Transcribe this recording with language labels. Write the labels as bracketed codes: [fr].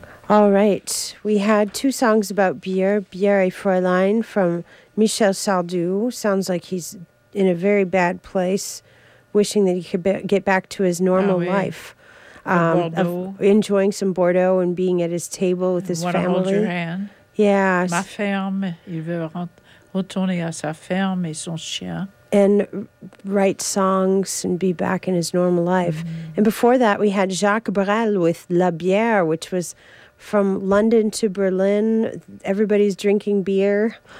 [en] All right, we had two songs about beer. Bière et Fräulein from Michel Sardou. Sounds like he's in a very bad place, wishing that he could get back to his normal life. Enjoying some Bordeaux and being at his table with his family. Want to hold your hand. Yeah. [fr] Ma ferme. Il veut retourner à sa ferme et son chien. [en] And write songs and be back in his normal life. Mm-hmm. And before that, we had Jacques Brel with La Bière, which was from London to Berlin, everybody's drinking beer.